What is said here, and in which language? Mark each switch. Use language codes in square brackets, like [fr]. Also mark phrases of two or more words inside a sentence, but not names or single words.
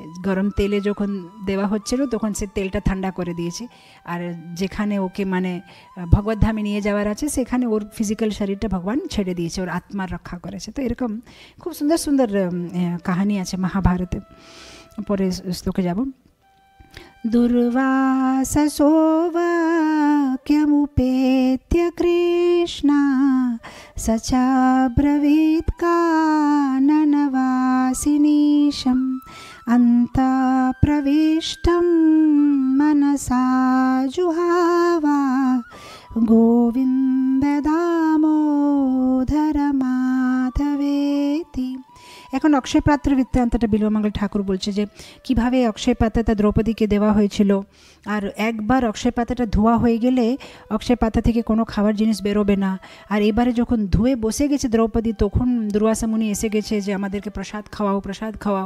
[bn] গরম তেলে যখন দেওয়া হচ্ছিল, তখন সে তেলটা ঠান্ডা করে দিয়েছে, আর যেখানে ওকে মানে ভগবত ধামে নিয়ে যাওয়ার আছে, সেখানে ওর ফিজিক্যাল শরীরটা ভগবান ছেড়ে দিয়েছে, ওর আত্মার রক্ষা করেছে। তো এরকম খুব সুন্দর সুন্দর কাহিনী আছে মহাভারতে। পরে শ্লোকে যাব। [sa] দুর্বাসসো वाक्यमुपेत्य कृष्णा स चाब्रवीत् काननवासिनीशम् अन्तःप्रविष्टं मनसा जुहावा गोविन्द दामोदर माधवेति। [bn] এখন অক্ষয় পাত্র বৃত্তান্তটা বিল্বমঙ্গল ঠাকুর বলছে যে কিভাবে অক্ষয় পাতাটা দ্রৌপদীকে দেওয়া হয়েছিল, আর একবার অক্ষয় পাতাটা ধোয়া হয়ে গেলে অক্ষয় পাতা থেকে কোনো খাবার জিনিস বেরোবে না। আর এবারে যখন ধুয়ে বসে গেছে দ্রৌপদী, তখন দুর্বাসা মুনি এসে গেছে যে আমাদেরকে প্রসাদ খাওয়াও, প্রসাদ খাওয়াও।